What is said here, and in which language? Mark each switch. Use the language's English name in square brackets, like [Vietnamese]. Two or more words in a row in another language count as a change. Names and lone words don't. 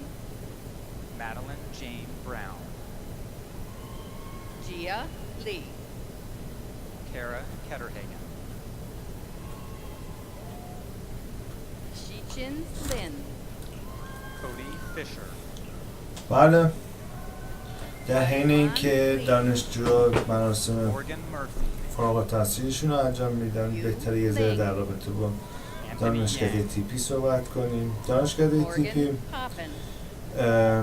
[English] Madeline Jane Brown. Gia Lee, Kara Ketterhagen. Shichin Lin, Cody Fisher. [Persian] بله در حین اینکه دانشجوها مراسم [English] Morgan Murphy. [Persian] فارغ التحصیلشون رو انجام میدن بهتره یه ذره در رابطه با [English] Anthony [Persian] دانشکده [English] Yang. [Persian] تیپی صحبت کنیم. دانشکده تیپی [English] Morgan Poppin,